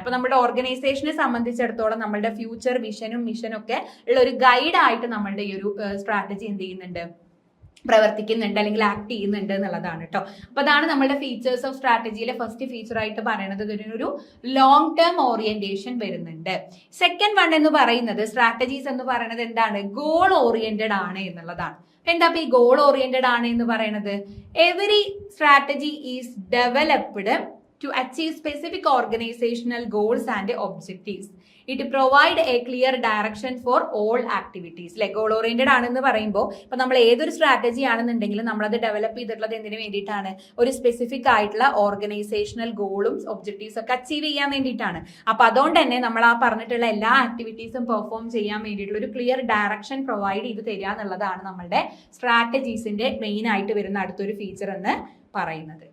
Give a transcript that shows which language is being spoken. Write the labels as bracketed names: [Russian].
[Malayalam] അപ്പൊ നമ്മുടെ ഓർഗനൈസേഷനെ സംബന്ധിച്ചിടത്തോളം നമ്മളുടെ ഫ്യൂച്ചർ വിഷനും മിഷനും ഒക്കെ ഉള്ള ഒരു ഗൈഡ് ആയിട്ട് നമ്മളുടെ ഈ ഒരു സ്ട്രാറ്റജി എന്ത് ചെയ്യുന്നുണ്ട്, പ്രവർത്തിക്കുന്നുണ്ട് അല്ലെങ്കിൽ ആക്ട് ചെയ്യുന്നുണ്ട് എന്നുള്ളതാണ് കേട്ടോ. അപ്പൊ അതാണ് നമ്മുടെ ഫീച്ചേഴ്സ് ഓഫ് സ്ട്രാറ്റജിയിലെ ഫസ്റ്റ് ഫീച്ചർ ആയിട്ട് പറയുന്നത്. ഇതിനൊരു ലോങ് ടേം ഓറിയന്റേഷൻ വരുന്നുണ്ട്. സെക്കൻഡ് വൺ എന്ന് പറയുന്നത്, സ്ട്രാറ്റജീസ് എന്ന് പറയുന്നത് എന്താണ്, ഗോൾ ഓറിയന്റഡ് ആണ് എന്നുള്ളതാണ്. എന്താ ഈ ഗോൾ ഓറിയന്റഡ് ആണ് എന്ന് പറയുന്നത്? [English] Every strategy is developed to achieve specific organizational goals and objectives. It provide a clear direction for all activities. [Malayalam] Goal oriented ആണെന്ന് പറയുമ്പോൾ ഇപ്പൊ നമ്മൾ ഏതൊരു സ്ട്രാറ്റജി ആണെന്നുണ്ടെങ്കിലും നമ്മളത് ഡെവലപ്പ് ചെയ്തിട്ടുള്ളത് എന്തിനു വേണ്ടിയിട്ടാണ്? ഒരു സ്പെസിഫിക് ആയിട്ടുള്ള ഓർഗനൈസേഷണൽ ഗോളും ഒബ്ജക്റ്റീവ്സ് ഒക്കെ അച്ചീവ് ചെയ്യാൻ വേണ്ടിയിട്ടാണ്. അപ്പൊ അതുകൊണ്ട് തന്നെ നമ്മൾ ആ പറഞ്ഞിട്ടുള്ള എല്ലാ ആക്ടിവിറ്റീസും പെർഫോം ചെയ്യാൻ വേണ്ടിയിട്ടുള്ള ഒരു ക്ലിയർ ഡയറക്ഷൻ പ്രൊവൈഡ് ചെയ്ത് തരിക എന്നുള്ളതാണ് നമ്മളുടെ സ്ട്രാറ്റജീസിന്റെ മെയിൻ ആയിട്ട് വരുന്ന അടുത്തൊരു ഫീച്ചർ എന്ന് പറയുന്നത്.